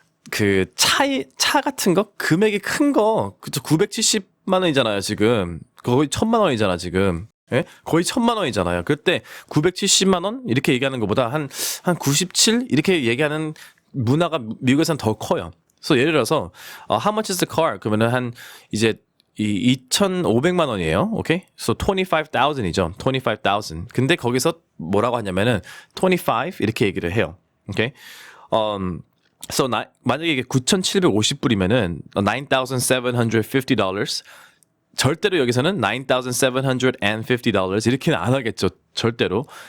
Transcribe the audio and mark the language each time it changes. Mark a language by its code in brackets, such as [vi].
[ko] 그 차 같은 거 금액이 큰 거 그쵸 970만 원이잖아요 지금 거의 1,000만 원이잖아 지금 예? 거의 1,000만 원이잖아요. 그때 970만 원 이렇게 얘기하는 것보다 한 97 이렇게 얘기하는 문화가 미국에서는 더 커요. 그래서 예를 들어서 [en] how much is the car? [ko] 그러면은 한 이제 이 2,500만 원이에요. 오케이? So 25,000이죠. 25,000. 근데 거기서 뭐라고 하냐면은 25 이렇게 얘기를 해요. 오케이? So 만약에 이게 9,750불이면은 $9,750 절대로 여기서는 $9,750 이렇게는 안 하겠죠. 절대로.